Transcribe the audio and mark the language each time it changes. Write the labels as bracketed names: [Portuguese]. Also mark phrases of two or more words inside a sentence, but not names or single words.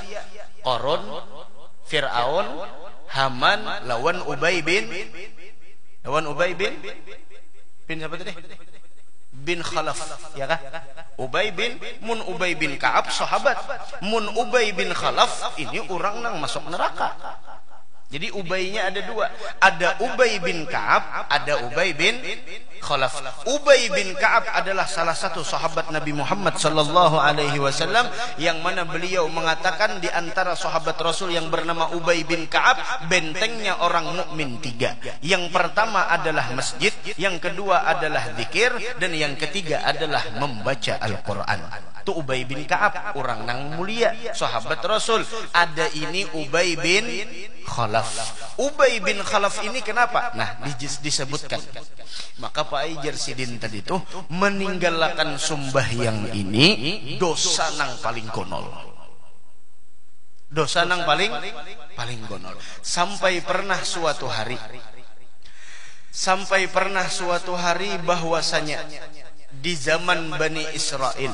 [Banjar] Qarun, Fir'aun, Haman lawan Ubay bin siapa tadi? Bin Khalaf, ya kah? Ubay bin Ka'ab sahabat. Mun Ubay bin Khalaf ini orang nang masuk neraka. Jadi Ubaynya ada 2. [Indonesian] Ada Ubay bin Ka'ab, ada Ubay bin Khalaf. Ubay bin Ka'ab adalah salah satu sahabat Nabi Muhammad [Arabic] صلى الله عليه وسلم [Indonesian] yang mana beliau mengatakan di antara sahabat Rasul yang bernama Ubay bin Ka'ab, bentengnya orang mukmin 3. Yang pertama adalah masjid, yang kedua adalah zikir, dan yang ketiga adalah membaca Al-Qur'an. [Banjar] Itu Ubay bin Ka'ab, orang nang mulia, sahabat Rasul. [Indonesian] Ada ini Ubay bin Khalaf. Ubay bin Khalaf ini kenapa? Nah, disebutkan. [Banjar] Maka Pak Aijar Sidin tadi itu meninggalkan sembahyang ini dosa nang paling gonol. Dosa nang paling gonol. [Indonesian] Sampai pernah suatu hari bahwasanya di zaman Bani Israel.